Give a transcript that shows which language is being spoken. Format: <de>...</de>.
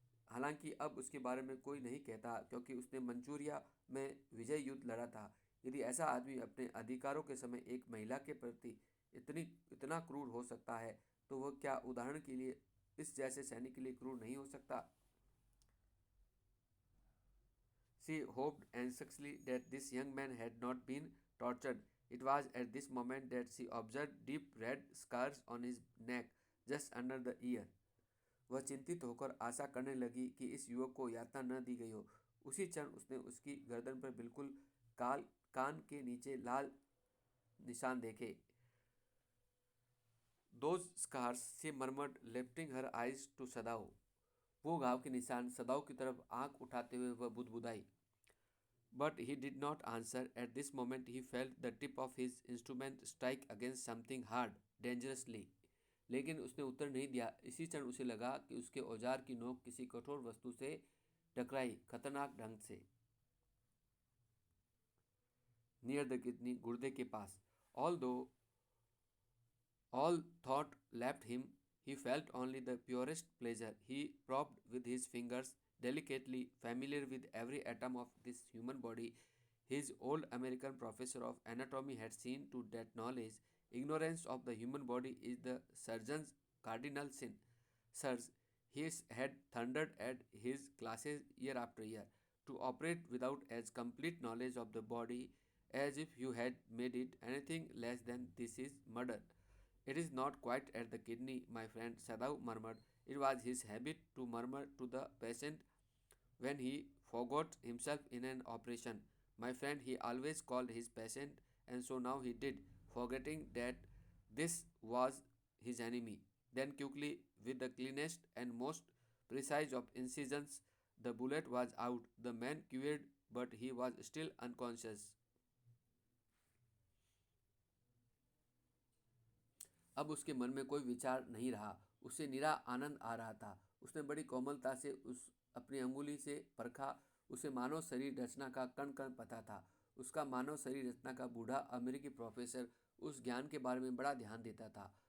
<hi>हालांकि अब उसके बारे में कोई नहीं कहता, क्योंकि उसने मंचूरिया में विजय युद्ध लड़ा था। यदि ऐसा आदमी अपने अधिकारों के समय एक महिला के प्रति इतना क्रूर हो सकता है, तो वह क्या उदाहरण के लिए इस जैसे सैनिक के लिए क्रूर नहीं हो सकता?</hi> <en>She hoped anxiously that this young man had not been tortured. It was at this moment that she observed deep red scars on his neck, just under the ear.</en> <hi>वह चिंतित होकर आशा करने लगी कि इस युवक को यातना न दी गई हो। उसी क्षण उसने उसकी गर्दन पर बिल्कुल काल कान के नीचे लाल निशान देखे।</hi> <en>Those scars, she murmured, lifting her eyes to Sadao.</en> <hi>वो घाव के निशान, सदाओ की तरफ आंख उठाते हुए वह बुदबुदाई।</hi> <en>But he did not answer. At this moment he felt the tip of his instrument strike against something hard, dangerously.</en> <hi>लेकिन उसने उत्तर नहीं दिया। इसी क्षण उसे लगा कि उसके औजार की नोक किसी कठोर वस्तु से टकराई, खतरनाक ढंग से।</hi> <en>near the kidney,</en> <hi>गुर्दे के पास।</hi> <en>Although all thought left him, he felt only the purest pleasure. He probed with his fingers, delicately familiar with every atom of this human body. His old American professor of anatomy had seen to that knowledge. Ignorance of the human body is the surgeon's cardinal sin. Sirs, he had thundered at his classes year after year, to operate without as complete knowledge of the body as if you had made it anything less than this is murder. It is not quite at the kidney, my friend, Sadao murmured. It was his habit to murmur to the patient when he forgot himself in an operation. My friend, he always called his patient, and so now he did, forgetting that this was his enemy. Then quickly, with the cleanest and most precise of incisions, the bullet was out. The man quivered, but he was still unconscious.</en> <hi>अब उसके मन में कोई विचार नहीं रहा, उसे निरा आनंद आ रहा था। उसने बड़ी कोमलता से उस अपनी अंगुली से परखा। उसे मानव शरीर रचना का कण कण पता था। उसका मानव शरीर रचना का बूढ़ा अमेरिकी प्रोफेसर उस ज्ञान के बारे में बड़ा ध्यान देता था।</hi>